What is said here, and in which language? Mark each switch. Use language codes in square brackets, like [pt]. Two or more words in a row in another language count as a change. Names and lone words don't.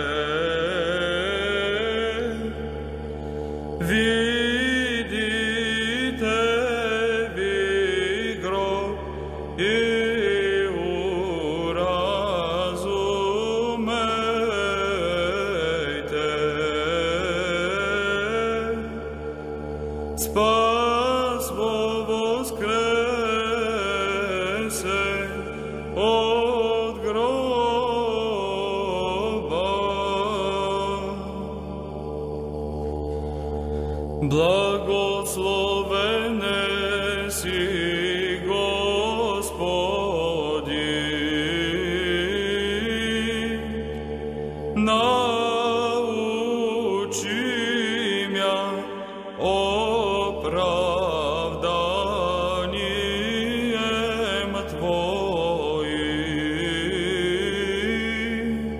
[cu] Видите ви гроб и уразумейте. Спас во воскресе от гроба. Благословене си Господи, научи мя оправданием Твоим.